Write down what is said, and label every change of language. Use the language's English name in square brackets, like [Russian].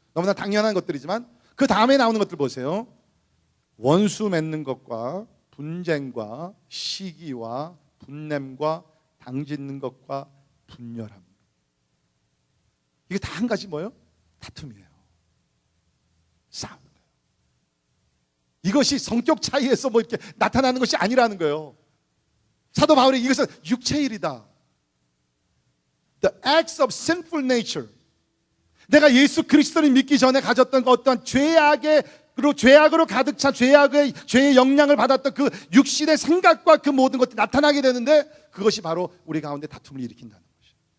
[Korean] 너무나 당연한 것들이지만 그 다음에 나오는 것들 보세요. 원수 맺는 것과 분쟁과 시기와 분냄과 당짓는 것과 분열함. 이게 다 한 가지 뭐예요? 다툼이에요. 싸움. 이것이 성격 차이에서 뭐 이렇게 나타나는 것이 아니라는 거예요. 사도 바울이 이것은 육체의 일이다. [English] The acts of sinful nature. [Korean] 내가 예수 그리스도를 믿기 전에 가졌던 그 어떤 죄악으로 가득 차 죄의 영향을 받았던 그 육신의 생각과 그 모든 것들이 나타나게 되는데, 그것이 바로 우리 가운데 다툼을 일으킨다는 것이에요.